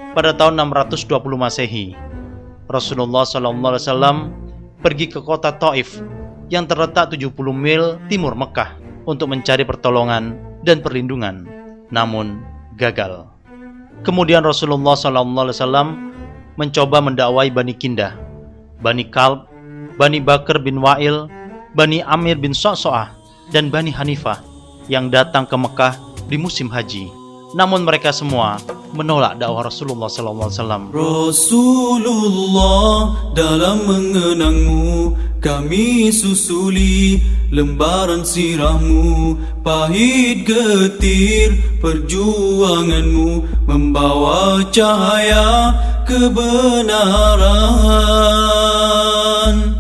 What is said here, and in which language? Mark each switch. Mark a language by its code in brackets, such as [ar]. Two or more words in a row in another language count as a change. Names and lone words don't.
[ms] Pada tahun 620 Masehi, Rasulullah SAW pergi ke kota Taif yang terletak 70 mil timur Mekah untuk mencari pertolongan dan perlindungan, namun gagal. Kemudian Rasulullah SAW mencoba mendakwai Bani Kindah, Bani Kalb, Bani Bakr bin Wa'il, Bani Amir bin Sa'sa'ah, dan Bani Hanifah yang datang ke Mekah di musim haji. Namun mereka semua menolak dakwah Rasulullah SAW. Rasulullah, dalam mengenangmu kami susuli lembaran sirahmu, pahit getir perjuanganmu membawa cahaya kebenaran.